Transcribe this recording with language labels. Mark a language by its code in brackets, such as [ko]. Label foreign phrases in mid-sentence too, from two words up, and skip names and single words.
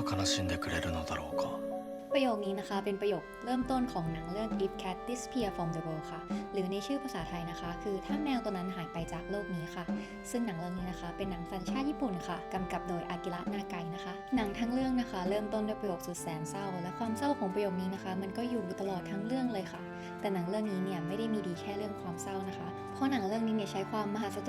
[ja] しんでくれるのだろうか [th] ประโยคนี้นะคะเป็นประโยคเริ่มต้นของหนังเรื่อง If Cat Disappear from the World ค่ะหรือในชื่อภาษาไทยนะคะคือถ้าแมวตัวนั้นหายไปจากโลกนี้ค่ะซึ่งหนังเรื่องนี้นะคะเป็นหนังสัญชาติญี่ปุ่นค่ะกำกับโดยอากิระนาไกนะคะหนังทั้งเรื่องนะคะเริ่มต้นด้วยประโยคสุดแสนเศร้าและความเศร้าของประโยคนี้นะคะมันก็อยู่ตลอดทั้งเรื่องเลยค่ะแต่หนังเรื่องนี้เนี่ยไม่ได้มีดีแค่เรื่องความเศร้านะคะเพราะหนังเรื่องนี้เนี่ยใช้ความมหัศจร